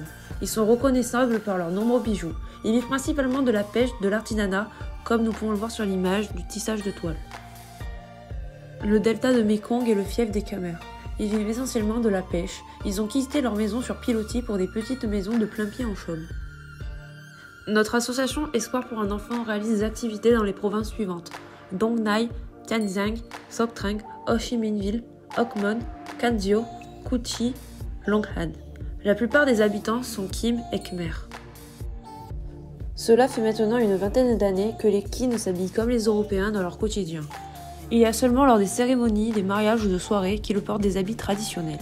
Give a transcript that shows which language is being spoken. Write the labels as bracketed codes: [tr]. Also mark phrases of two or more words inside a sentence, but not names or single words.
[fr] Ils sont reconnaissables par leurs nombreux bijoux. Ils vivent principalement de la pêche, de l'artisanat, comme nous pouvons le voir sur l'image, du tissage de toile. Le delta de Mekong est le fief des Khmer. Ils vivent essentiellement de la pêche. Ils ont quitté leur maison sur pilotis pour des petites maisons de plein pied en chaume. Notre association Espoir pour un enfant réalise des activités dans les provinces suivantes: Dong Nai, Tiên Giang, Sok Trang, Ho Chi Minh Ville, Hoc Mon, Can Gio, Cu Chi, Long Han. La plupart des habitants sont Kim et Khmer. Cela fait maintenant une vingtaine d'années que les Kin s'habillent comme les Européens dans leur quotidien. Il y a seulement lors des cérémonies, des mariages ou de soirées qu'ils portent des habits traditionnels.